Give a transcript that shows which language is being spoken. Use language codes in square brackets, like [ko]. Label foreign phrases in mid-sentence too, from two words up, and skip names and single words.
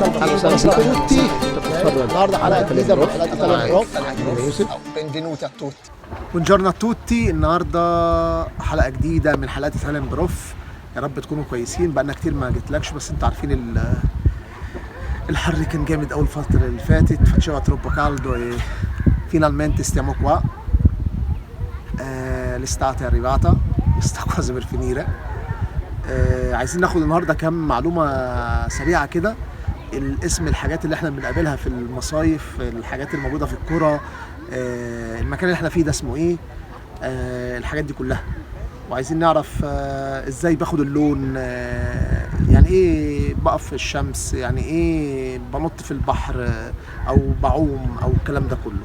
[it] Buonasera a tutti, [ar] النهارده حلقة جديدة من حلقات إيطاليان بروف. [it] Benvenuti a tutti. Buongiorno a tutti، [ar] النهارده حلقة جديدة من حلقات إيطاليان بروف. يا رب تكونوا كويسين، بقالنا كتير ما جيتلكش، بس انتوا عارفين الحر كان جامد أوي الفترة اللي فاتت. [it] faceva troppo caldo e finalmente stiamo qua. L'estate è arrivata، sta quasi per finire. [ar] عايزين ناخد النهارده كام معلومة سريعة كده. الاسم الحاجات اللي احنا بنقابلها في المصايف، الحاجات الموجودة في القرى، المكان اللي احنا فيه ده اسمه ايه، الحاجات دي كلها. وعايزين نعرف ازاي باخد اللون، يعني ايه بقف في الشمس، يعني ايه بنط في البحر او بعوم او الكلام ده كله.